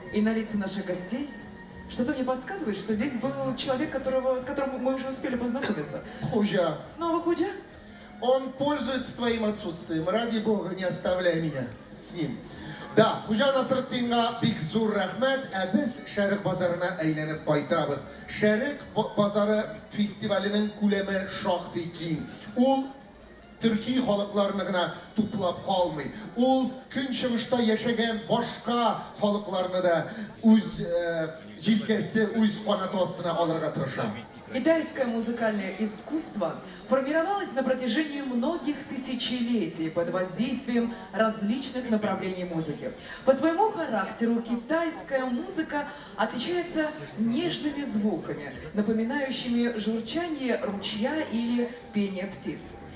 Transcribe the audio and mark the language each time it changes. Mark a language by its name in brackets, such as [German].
[Russian] и на лица наших гостей, что-то мне подсказывает, что здесь был человек, с которым мы уже успели познакомиться. [Tatar] Хуҗа. [Russian] Снова Худжа? Он пользуется твоим отсутствием. Ради Бога, не оставляй меня с ним. [Tatar] Да, Хуҗа Насретдинга бик зур рәхмәт. Без Шәрык базарына әйләнеп кайтабыз. Шәрык базары фестиваленең күләме шактый киң. Ул Төрки халыкларны гына туплап калмый. Ул көнчыгышта яшәгән башка халыкларны да үз җилкәсе, үз канаты астына алырга тырыша. [Russian] Китайское музыкальное искусство формировалось на протяжении многих тысячелетий под воздействием различных направлений музыки. По своему характеру китайская музыка отличается нежными звуками, напоминающими журчание ручья или пение птиц.